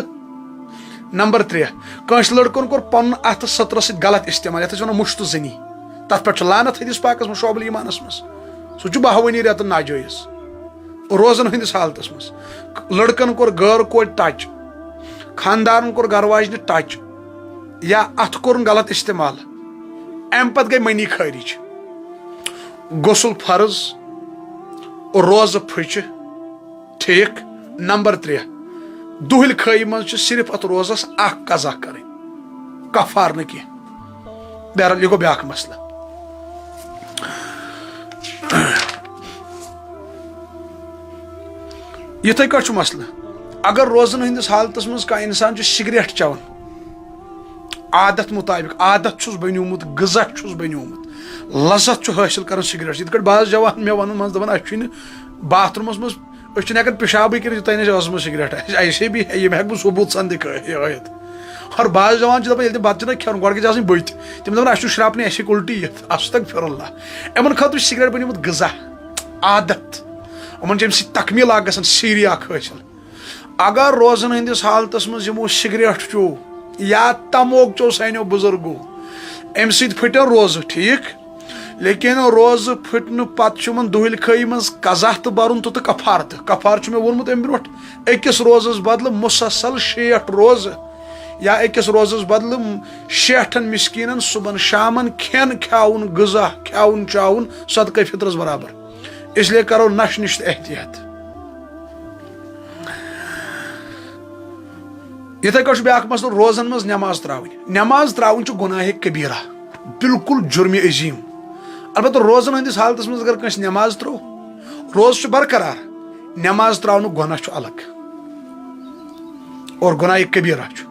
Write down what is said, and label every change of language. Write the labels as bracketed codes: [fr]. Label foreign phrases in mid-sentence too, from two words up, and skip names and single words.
[ks] نمبر 3 کٲنٛسہِ لڑکن کور پن اتھ سطرس ست غلط استعمال یتھ ونان مشت زنی تتھ پہ لعنت حدیث پاکس مز شعب ایمانس مز سہ 12 رٮ۪تن ناجٲیز روزن ہندس حالتس مز. لڑکن کور غیر کور ٹچ خاندارن کور گھر واجنہِ ٹچ یا اتھ کورن غلط استعمال ام پتہٕ گئی منی خارج غسل فرض روزٕ پھچہِ ٹھیک. نمبر 3 دُہِل خٲیی منٛز چھِ صرف اتھ روزس اکھ قضا کرٕنۍ کفار نہٕ کینٛہہ. بہرحال یہِ گوٚو بیاکھ مسئلہ. یِتھے کٲٹھۍ چھُ مسئلہ اگر روزن ہندس حالتس منٛز کانٛہہ انسان چھُ سگریٹ چٮ۪وان عادت مطابق عادت چھُس بنیومُت غذا چھُس بنیومُت لذت چھُ حٲصِل کران سگریٹ یِتھ کٲٹھۍ بعض جوان مےٚ ونان منٛزٕ دپان اسہِ چھُنہٕ باتھ روٗمس منٛز أسۍ چھِنہٕ ہٮ۪کان پِشابٕے کٔرِتھ یوٚتانۍ اَسہِ ٲسمٕژ سگریٹ آسہِ [ur] ایسے بھی [ks] یِم ہٮ۪کہٕ بہٕ ثوبوٗت سان ہٲیِتھ. اور بعض جوان چھِ دپان ییٚلہِ تِم بتہٕ چھِنہ کھٮ۪وان گۄڈٕ گژھِ آسٕنۍ بٔتۍ تِم دپان اسہِ چھُ شرٛاپنہِ اسہِ ہیٚکہِ اُلٹی یِتھ استغفر اللہ. یِمن خٲطرٕ چھُ سگریٹ بنیومُت غذا عادت یِمن چھِ امہِ سۭتۍ تکمیٖل اکھ گژھان سیٖری اکھ حٲصِل. اگر روزن ہندس حالتس منٛز یِمو سگریٹ چیوٚو یا تموک چیوٚو سانیو بُزرگو امہِ سۭتۍ پھٕٹن روزٕ ٹھیک لیکن روزٕ پھٕٹنہٕ پتہٕ چھُ یِمن دُہِل خٲیی منٛز قضا تہٕ برُن تہٕ کفار تہٕ کفار چھُ مےٚ ووٚنمُت امہِ برونٛٹھ أکِس روزس بدلہٕ مُسلسل 60 روزٕ یا أکِس روزس بدلہٕ 60 مسکیٖنن صبحن شامن کھٮ۪ن کھیاوُن غذا کھیاوُن چاوُن صدقے فطرس برابر. [ur] اس لیے [ks] کرو نشہٕ نِش تہِ احتیاط. یِتھے کٲٹھۍ چھُ بیاکھ مسلہٕ روزن منٛز نٮ۪ماز تراوٕنۍ چھُ گۄناہہِ کبیٖرہ بالکل جُرمہِ عظیٖم. البتہ روزن ہندس حالتس منٛز اگر کٲنٛسہِ نٮ۪ماز ترٲو روزٕ چھُ برقرار نٮ۪ماز تراونُک گۄناہ چھُ الگ اور گۄناہہِ کبیٖرہ چھُ.